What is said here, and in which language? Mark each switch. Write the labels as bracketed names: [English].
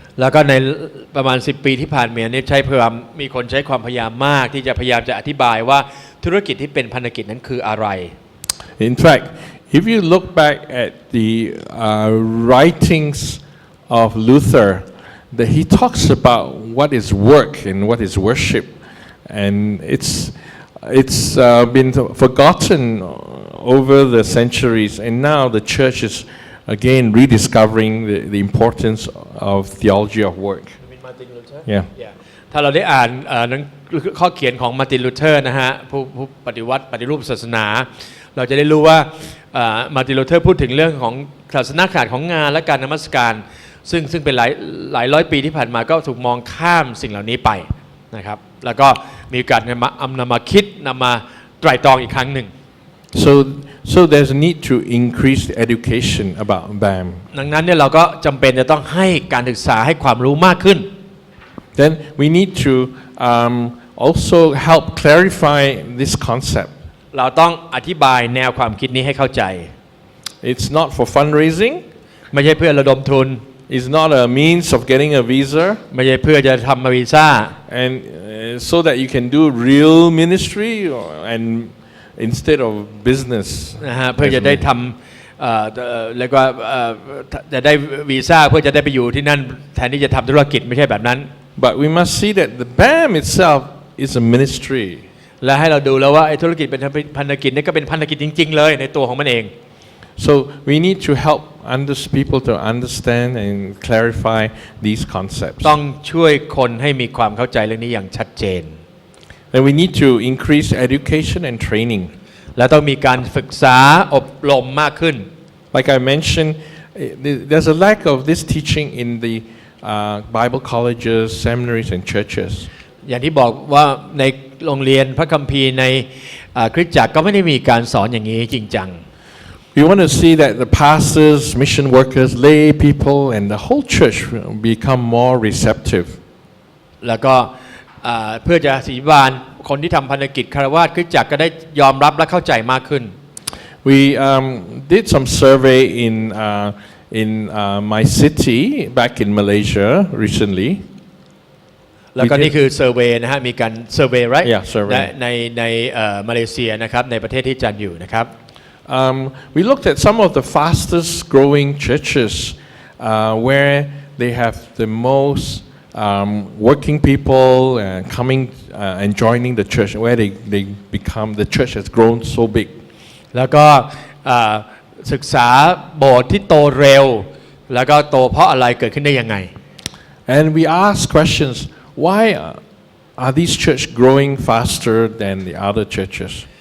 [Thai] แล้วก็ในประมาณ10ปีที่ผ่านมาเนี่ยมีคนใช้ความพยายามมากที่จะพยายามจะอธิบายว่าธุรกิจที่เป็นพันธกิจนั้นคืออะไร [English] In fact, if you look back at the writings of Luther, that he talks about what is work and what is worship, and it's been forgotten over the centuries, and now the church is again rediscovering the importance of theology of work. Yeah. [Thai] ถ้าเราได้อ่านข้อเขียนของมาร์ตินลูเทอร์นะฮะผู้ปฏิรูปศาสนาเราจะได้รู้ว่ามาร์ตินลูเทอร์พูดถึงเรื่องของศาสนาขาดของงานและการนมัสการซึ่งเป็นหลายร้อยปีที่ผ่านมาก็ถูกมองข้ามสิ่งเหล่านี้ไปนะครับแล้วก็มีการนำมาคิดนำมาไตร่ตรองอีกครั้งหนึ่ง [English] So there's a need to increase the education about BAM. [Thai] ดังนั้นเนี่ยเราก็จำเป็นจะต้องให้การศึกษาให้ความรู้มากขึ้น [English] Then we need to also help clarify this concept. [Thai] เราต้องอธิบายแนวความคิดนี้ให้เข้าใจ [English] It's not for fundraising. [Thai] ไม่ใช่เพื่อระดมทุน [English] It's not a means of getting a visa. [Thai] ไม่ใช่เพื่อจะทำวีซ่า [English] And so that you can do real ministry and instead of business. [Thai] นะฮะเพื่อจะได้ทำแล้วก็จะได้วีซ่าเพื่อจะได้ไปอยู่ที่นั่นแทนที่จะทำธุรกิจไม่ใช่แบบนั้น [English] But we must see that the BAM itself is a ministry. [Thai] และให้เราดูแล้วว่าไอ้ธุรกิจเป็นพันธกิจนี่ก็เป็นพันธกิจจริงๆเลยในตัวของมันเอง [English] So we need to help people to understand and clarify these concepts. [Thai] ต้องช่วยคนให้มีความเข้าใจเรื่องนี้อย่างชัดเจน [English] And we need to increase education and training. [Thai] และต้องมีการฝึกษาอบรมมากขึ้น [English] Like I mentioned, there's a lack of this teaching in the Bible colleges, seminaries, and churches. [Thai] อย่างที่บอกว่าในโรงเรียนพระคัมภีร์ในคริสตจักรก็ไม่ได้มีการสอนอย่างนี้จริงจัง [English] We want to see that the pastors, mission workers, lay people, and the whole church become more receptive. [Thai] แล้วก็เพื่อจะสีบานคนที่ทำพันธกิจคารวาสคริสตจักรก็ได้ยอมรับและเข้าใจมากขึ้น [English] We did some survey in my city back in Malaysia recently. [Thai] แล้วก็นี่คือเซอร์เวย์นะฮะมีการเซอร์เวย์ right [English] Yeah, survey. [Thai] ในมาเลเซียนะครับในประเทศที่จันอยู่นะครับ [English] We looked at some of the fastest growing churches where they have the most working people coming and joining the church, where the church has grown so big. [Thai] แล้วก็ศึกษาโบสถ์ที่โตเร็วแล้วก็โตเพราะอะไรเกิดขึ้นได้ยังไง [English] And we ask questions, why are these churches growing faster than the other churches?